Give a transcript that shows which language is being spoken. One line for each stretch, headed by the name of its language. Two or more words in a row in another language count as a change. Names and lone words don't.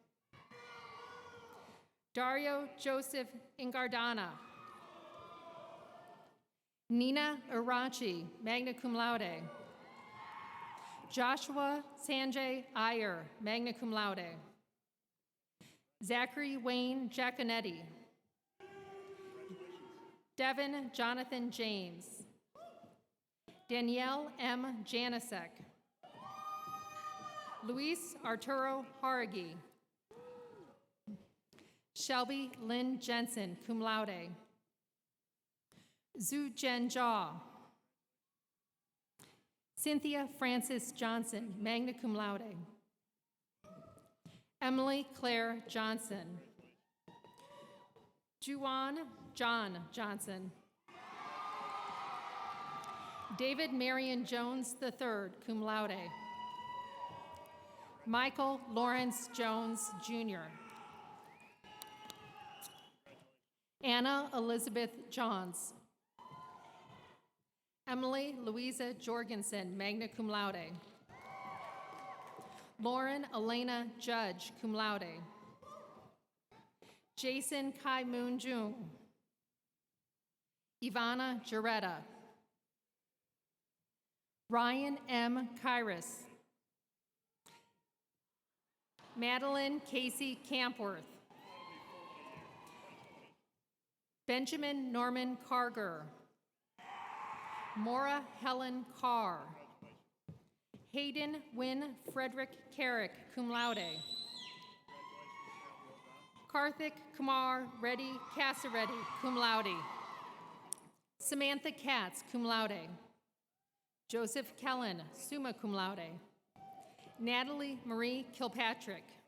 English: Dario Joseph Ingardana. Nina Arachi,
Latin: magna cum laude.
English: Joshua Sanjay Iyer,
Latin: magna cum laude.
English: Zachary Wayne Giaconetti. Devin Jonathan James. Danielle M. Janisek. Luis Arturo Haragi. Shelby Lynn Jensen,
Latin: cum laude.
English: Zhu Jen Jia. Cynthia Francis Johnson,
Latin: magna cum laude.
English: Emily Claire Johnson. Juwan John Johnson. David Marion Jones III,
Latin: cum laude.
English: Michael Lawrence Jones, Jr. Anna Elizabeth Johns. Emily Louisa Jorgensen,
Latin: magna cum laude.
English: Lauren Elena Judge,
Latin: cum laude.
English: Jason Kai Moon Jung. Ivana Jaretta. Ryan M. Kyrus. Madeline Casey Campworth. Benjamin Norman Carger. Maura Helen Carr. Hayden Wynn Frederick Carrick,
Latin: cum laude.
English: Karthik Kumar Reddy Casareddy,
Latin: cum laude.
English: Samantha Katz,
Latin: cum laude.
English: Joseph Kellen,
Latin: summa cum laude.
English: Natalie Marie Kilpatrick.